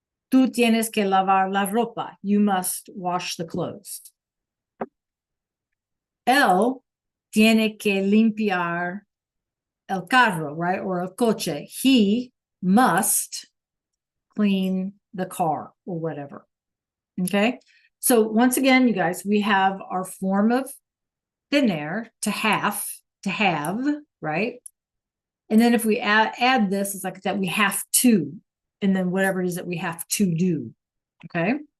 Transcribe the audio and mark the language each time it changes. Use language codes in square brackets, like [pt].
[es] Tú tienes que lavar la ropa. [en] You must wash the clothes. [es] Él tiene que limpiar el carro, right? Or el coche. [en] He must clean the car or whatever. Okay. So once again, you guys, we have our form of tener, to have, right? And then if we add this, it's like that we have to, and then whatever it is that we have to do. Okay.